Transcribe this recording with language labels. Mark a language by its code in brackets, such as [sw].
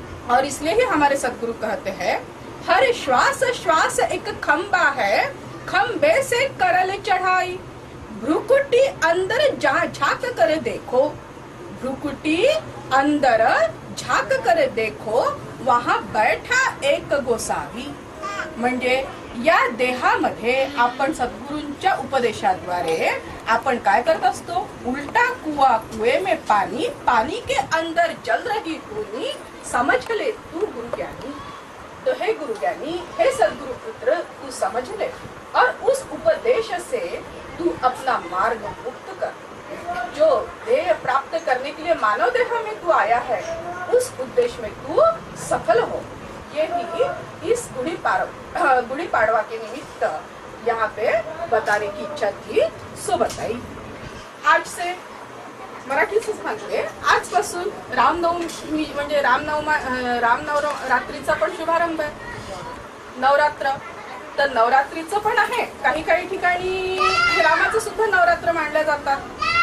[hi] और इसलिए ही हमारे सद्गुरु कहते हैं, हर श्वास श्वास एक खंबा है, खंबे से करल चढ़ाई। भ्रुकुटी अंदर झांक कर देखो, भ्रुकुटी अंदर झाक कर देखो, वहां बैठा एक गोसावी। [mr] म्हणजे या देहामध्ये आपण सद्गुरूंच्या उपदेशाद्वारे आपण काय करत असतो? [hi] उल्टा कुआ, कुएं में पानी, पानी के अंदर जल रही धुनी। समझ ले तू गुरु ज्ञानी। तो हे गुरु ज्ञानी, हे सद्गुरु पुत्र, तू समझ ले और उस उपदेश से तू अपना मार्ग मुक्त कर। जो देह प्राप्त करने के लिए मानव देह में तू आया है, उस उद्देश्य में तू सफल हो। ये ही इस गुड़ी पाड़वा के निमित्त यहाँ पे बताने की इच्छा थी, सो बताई। आज से मराठी से [mr] सांगते, आजपासून रामनवमी म्हणजे रामनवरात्रीचा पण शुभारंभ आहे। नवरात्र, तर नवरात्रीचं पण आहे। काही काही ठिकाणी रामाचं सुद्धा नवरात्र मानले जातात।